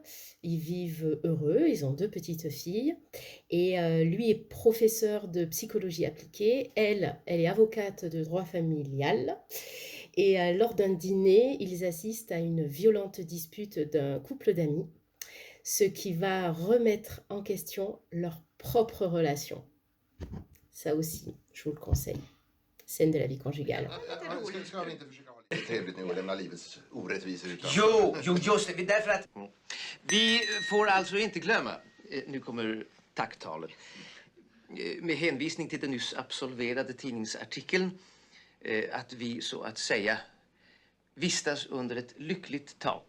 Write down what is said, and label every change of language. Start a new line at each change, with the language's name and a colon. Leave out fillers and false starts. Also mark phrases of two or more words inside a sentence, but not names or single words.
French: Ils vivent heureux, ils ont 2 petites filles, et lui est professeur de psychologie appliquée, elle est avocate de droit familial, et lors d'un dîner, ils assistent à une violente dispute d'un couple d'amis, ce qui va remettre en question leur propre relation. Ça aussi, je vous le conseille. Scène de la vie conjugale.
Swedish: Trevligt nu att lämna livets orättvisor utan. Jo, just det. Därför att vi får alltså inte glömma, nu kommer tacktalet, med hänvisning till den nyss absolverade tidningsartikeln, att vi så att säga vistas under ett lyckligt tak.